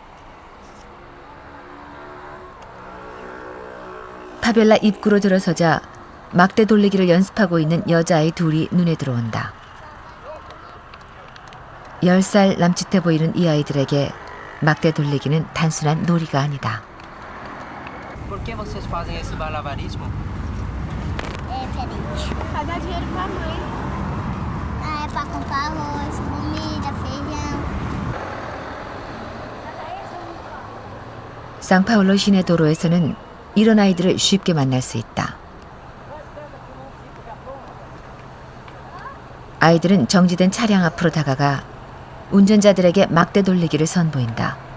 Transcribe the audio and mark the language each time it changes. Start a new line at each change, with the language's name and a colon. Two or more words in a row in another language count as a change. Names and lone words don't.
Korean: 파벨라 입구로 들어서자 막대 돌리기를 연습하고 있는 여자아이 둘이 눈에 들어온다. 10살 남짓해 보이는 이 아이들에게 막대 돌리기는 단순한 놀이가 아니다.
Portuguese: Por que vocês fazem esse malabarismo? É diferente. Pra dar dinheiro pra mãe. Ah, é pra comprar arroz, comida, feijão.
Korean: 상파울로 시내 도로에서는 이런 아이들을 쉽게 만날 수 있다. 아이들은 정지된 차량 앞으로 다가가 운전자들에게 막대 돌리기를 선보인다.